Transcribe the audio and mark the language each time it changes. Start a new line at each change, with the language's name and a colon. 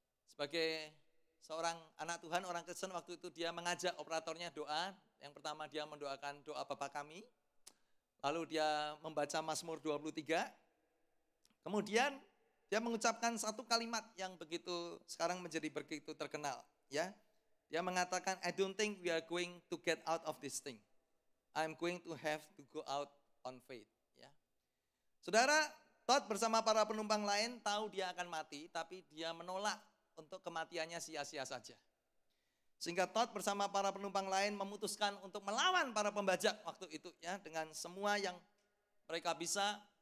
Indonesian: Sebagai seorang anak Tuhan, orang Kristen, waktu itu dia mengajak operatornya doa. Yang pertama dia mendoakan doa Bapa kami. Lalu dia membaca Mazmur 23. Kemudian dia mengucapkan satu kalimat yang begitu sekarang menjadi begitu terkenal, ya. Dia mengatakan,
English: I don't think we are going to get out of this thing. I'm going to have to go out on faith.
Indonesian: Saudara, Todd bersama para penumpang lain tahu dia akan mati, tapi dia menolak untuk kematiannya sia-sia saja. Sehingga Todd bersama para penumpang lain memutuskan untuk melawan para pembajak waktu itu, ya, dengan semua yang mereka bisa.